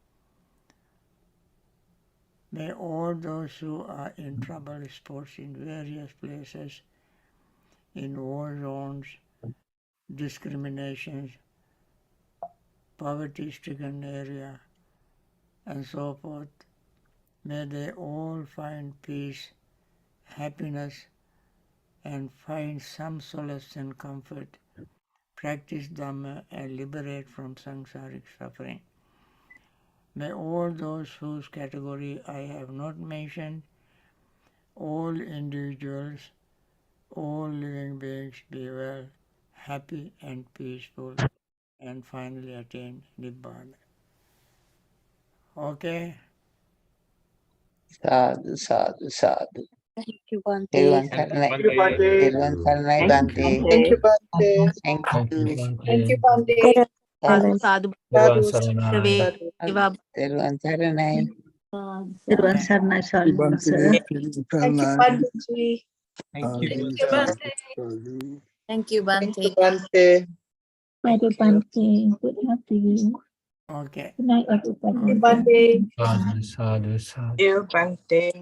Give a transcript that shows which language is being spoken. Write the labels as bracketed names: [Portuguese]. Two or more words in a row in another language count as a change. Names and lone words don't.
[English] May all those who are in trouble spots in various places, in war zones, discriminations, poverty-stricken area, and so forth, may they all find peace, happiness, and find some solace and comfort, practice Dhamma, and liberate from samsaric suffering. May all those whose category I have not mentioned, all individuals, all living beings be well, happy and peaceful, and finally attain Nibbana. Okay? [Pali] Sadhu, sadhu, sadhu. [English] Thank you, Bhante. Everyone saranai. Everyone saranai, Bhante. Thank you, Bhante. Thank Thank you, you. Thank you, Bhante. Bhante. [Pali] Sadhu, sadhu. [English] Everyone saranai. Everyone saranai. Everyone [Sinhala] saranai, sadhu, [English] sir. Thank you, Bhante G. Thank you, Thank you, Bhante. Thank you, Thank you, Bhante. Bhante. Bye, Bhante. Good night to you. Okay. Good night, everybody. Thank you, Bhante. [Pali] Sadhu, sadhu, sadhu. [English] Dear Bhante.